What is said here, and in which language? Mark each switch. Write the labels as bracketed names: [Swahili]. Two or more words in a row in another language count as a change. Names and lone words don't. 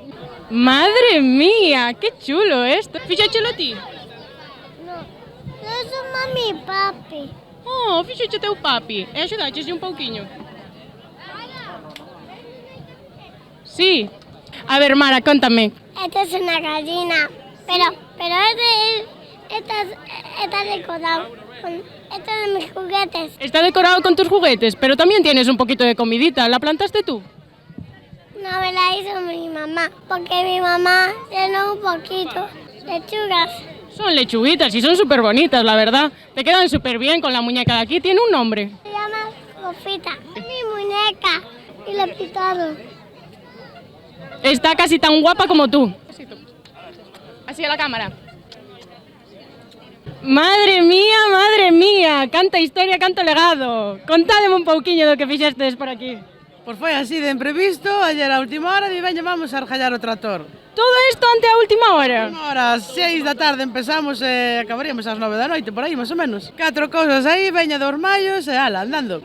[Spanish] Madre mía, que chulo esto. [Galician] Fixéchelo ti? Eso mami e papi. Oh, fixeche teu papi. E axudaches un pouquiño. Sí. A ver, Mara, contame. [Spanish] Esta es una gallina, pero está decorado con estos de mis juguetes. Está decorado con tus juguetes, pero también tienes un poquito de comidita. ¿La plantaste tú? No, me la hizo mi mamá, porque mi mamá llenó un poquito lechugas. Son lechuguitas y son súper bonitas, la verdad. Te quedan súper bien con la muñeca de aquí. Tiene un nombre. Se llama Sofita. Es mi muñeca y la pintaron. Está casi tan guapa como tú. Así a la cámara. Madre mía, [Galician] canta historia, canto legado. Contádeme un pouquiño do que fixestes por aquí. Pois foi así de imprevisto, ayer a última hora e veña [Spanish] vamos a [Galician] argallar o tractor. Todo isto ante a última hora? Última hora, ás 6 da tarde empezamos e acabaríamos ás 9 da noite, por aí, máis ou menos. 4 cousas aí, veña dos mallos e ala, andando.